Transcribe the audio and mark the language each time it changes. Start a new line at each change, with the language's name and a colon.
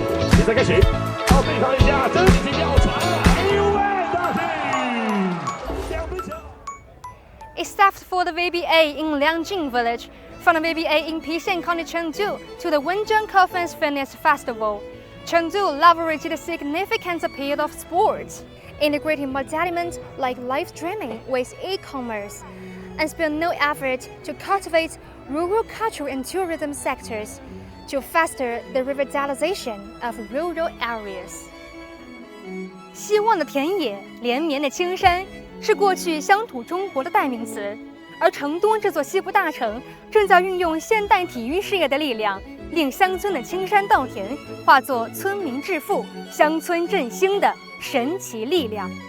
Chinese: 比赛开始，好，对抗一下，真心要传来一位Dazzling，两分球。
English: Except for the VBA in Liangjing village, from the VBA in Pixian County Chengdu to the Wenzhen Conference Fitness Festival, Chengdu leveraged the significant appeal of sports, integrating modalities like live streaming with e-commerce, and spared no effort to cultivate rural culture and tourism sectors to foster the revitalization of rural areas.
Chinese: 希望的田野，连绵的青山，是过去乡土中国的代名词。而成都这座西部大城，正在运用现代体育事业的力量，令乡村的青山稻田化作村民致富、乡村振兴的神奇力量。